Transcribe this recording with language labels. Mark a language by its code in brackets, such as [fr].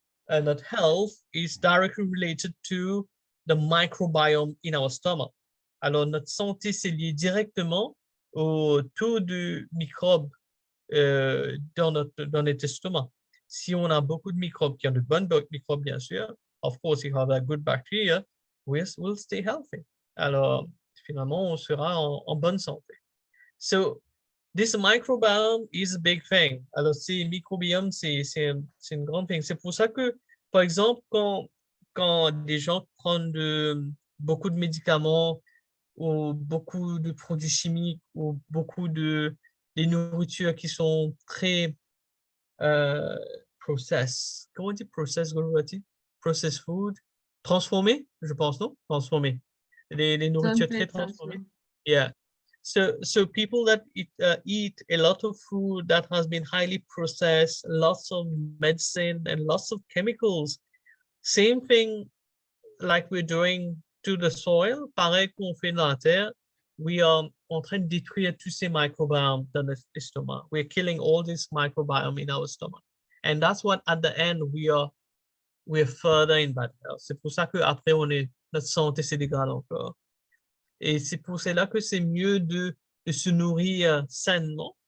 [fr] Notre [en] health is directly related to the microbiome in our stomach. [fr] Alors, notre santé, c'est lié directement au taux de microbes dans notre estomac. Si on a beaucoup de microbes, qui ont de bonnes microbes, bien sûr, [en] of course, if you have a good bacteria, we'll stay healthy. [fr] Alors, finalement, on sera en bonne santé. [en] So, this microbiome is a big thing. [fr] Alors, c'est microbiome, c'est une grande [en] thing. [fr] C'est pour ça que, par exemple, quand des gens prennent beaucoup de médicaments ou beaucoup de produits chimiques ou beaucoup des nourritures qui sont très process. Comment on dit process, Guruvati? [en] Process food. [fr] Transformé, je pense, non? Transformé. Les nourritures très transformées. [en] Yeah. So people that eat a lot of food that has been highly processed, lots of medicine and lots of chemicals. Same thing like we're doing to the soil, [fr] pareil qu'on fait dans la terre, [en] we are [fr] en train de détruire tous ces microbiomes dans notre estomac. [en] We're killing all this microbiome in our stomach. And that's what at the end we're further in bad health. [fr] C'est pour ça qu'après notre santé se dégrade encore. Et c'est pour cela que c'est mieux de se nourrir sainement.